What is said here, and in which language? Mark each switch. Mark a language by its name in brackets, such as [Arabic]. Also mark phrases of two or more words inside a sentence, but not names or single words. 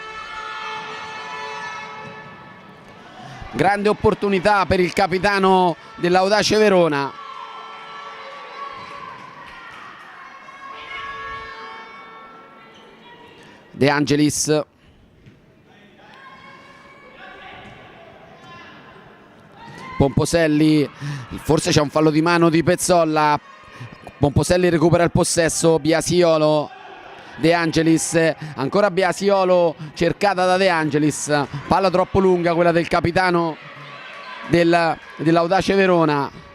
[Italian] Grande opportunità per il capitano dell'Audace Verona. De Angelis. Pomposelli, forse c'è un fallo di mano di Pezzolla. Pomposelli recupera il possesso, Biasiolo, De Angelis, ancora Biasiolo, cercata da De Angelis, palla troppo lunga quella del capitano dell'Audace Verona.